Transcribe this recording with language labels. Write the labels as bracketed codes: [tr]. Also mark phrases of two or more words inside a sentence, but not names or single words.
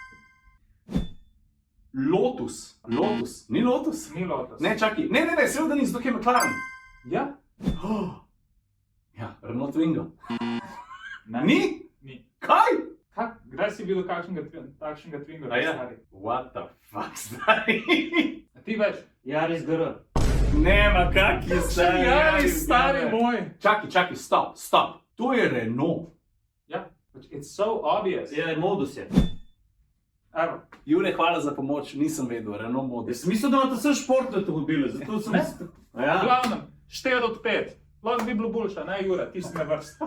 [sl] Lotus? Lotus? Ni Lotus? ni Lotus. Ne, čakaj. Ne, seveda ni, zato je McLaren. Ja? Oh. Ja, Renault Twingo. Ne. Ni? Ni. Kaj? Kdaj si videl takšnega Twinga? A ja? Stari? [en] What the fuck, [sl] stari? A ti veš? Yaris GR. Nema, kak je stari? Jaris, stari moj. Čakaj, stop. To je Renault. Ja, [en] it's so obvious. [sl] Ja, modus je. Evo. Jure, hvala za pomoč, nisem vedel, Renault modus. Jaz sem mislil, da imate vse športne avtomobile, zato sem... Ne. Ja. V glavnem, 4 od 5. Lahko bi bilo boljše, ne Jure, ti si na vrsti.